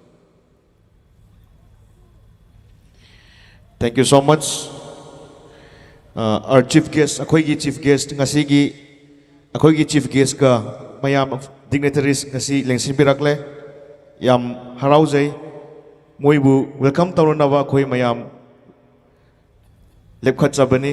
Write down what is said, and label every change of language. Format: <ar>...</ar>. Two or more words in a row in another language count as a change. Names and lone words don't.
<en>Thank you so much. Our chief guest,</en> <mni>akoy</mni> <en>chief guest</en> <mni>ngasigi akoy</mni> <en>chief guest</en> <mni>ka mayam dignitaries ngasi lengsin birakle yam harau jai moibu welcome tawon nawa akoy mayam lepkhat sabani.</mni>